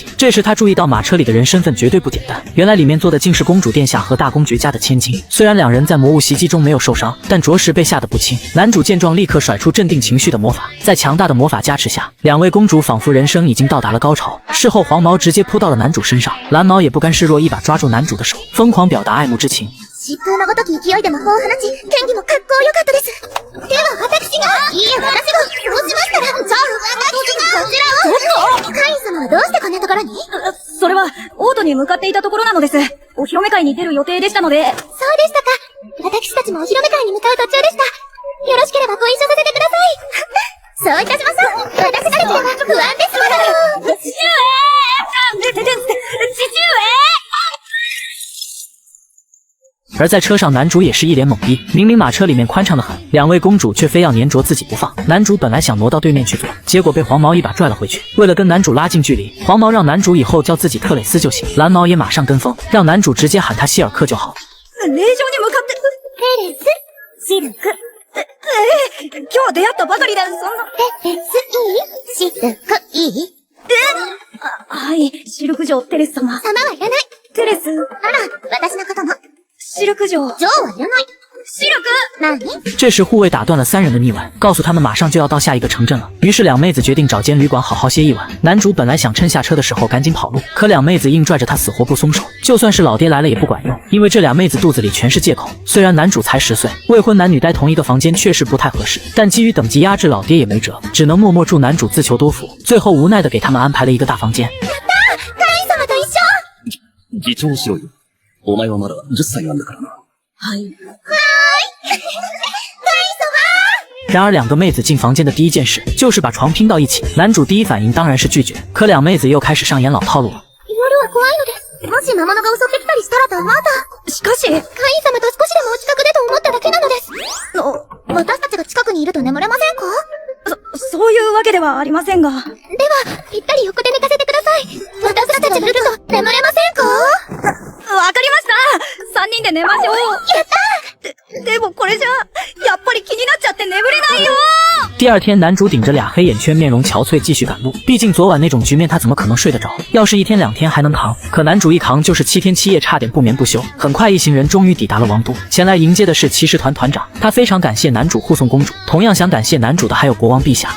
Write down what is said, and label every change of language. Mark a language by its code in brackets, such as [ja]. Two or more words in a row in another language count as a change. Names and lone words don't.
[zh] 这时他注意到马车里的人身份绝对不简单，原来里面坐的竟是公主殿下和大公爵家的千金。虽然2人在魔物袭击中没有受伤，但着实被吓得不轻。男主见状，立刻甩出镇定情绪的魔法，在强大的魔法加持下，2位公主仿佛人生已经到达了高潮。事后，黄毛直接扑到了男主身上，蓝毛也不甘示弱，一把抓住男主的手，疯狂表达爱慕之情。 [ja] 疾風のごとき勢いで魔法を放ち、剣技もかっこよかったです。では私が、いいえ私が、そうしましたら、じゃあ私が、こちらを。カイン様はどうしてこんなところに？それは、オートに向かっていたところなのです。お披露目会に出る予定でしたので。そうでしたか。私たちもお披露目会に向かう途中でした。よろしければご一緒させてください。そういたしましょう。私たちは不安です。父上！父上！ [zh] 而在车上，男主也是一脸懵逼，明明马车里面宽敞的很，2位公主却非要粘着自己不放。男主本来想挪到对面去坐，结果被黄毛一把拽了回去。为了跟男主拉近距离，黄毛让男主以后叫自己特蕾丝就行，蓝毛也马上跟风，让男主直接喊他希尔克就好。 [ja] 令状に向かって。テレス、シルク。今日出会ったばかりだ、そんな。テレス、いい？シルク、いい？はい、シルク嬢テレス様。様はいらない。テレス。あら、私のことも。シルク嬢。嬢はいらない。シルク。何？ [zh] 这时护卫打断了3人的腻歪，告诉他们马上就要到下一个城镇了。于是2妹子决定找间旅馆好好歇一晚。男主本来想趁下车的时候赶紧跑路，可2妹子硬拽着他死活不松手。就算是老爹来了也不管用，因为这2妹子肚子里全是借口。虽然男主才10岁，未婚男女待同一个房间确实不太合适，但基于等级压制，老爹也没辙，只能默默助男主自求多福。最后无奈的给他们安排了一个大房间。 [ja] カイン様と一緒。自重しろよ。お前はまだ10歳なんだからな。はい。 [zh] 然而2个妹子进房间的第一件事就是把床拼到一起，男主第一反应当然是拒绝，可2妹子又开始上演老套路了。 [ja] 夜は怖いのです。もし魔物が襲ってきたりしたらと思うと。しかし、カイン様と少しでもお近くでと思っただけなのです。私たちが近くにいると眠れませんか？そういうわけではありませんが。では、ぴったり横で寝かせてください。私たちがいると眠れませんか？わかりました。3人で寝ましょう。やったー。でもこれじゃ、やっぱり気になっちゃって眠れないよー。 [zh] 第二天，男主顶着俩黑眼圈，面容憔悴，继续赶路。毕竟昨晚那种局面，他怎么可能睡得着？要是1天2天还能扛，可男主一扛就是7天7夜，差点不眠不休。很快，一行人终于抵达了王都，前来迎接的是骑士团团长，他非常感谢男主护送公主，同样想感谢男主的还有国王陛下。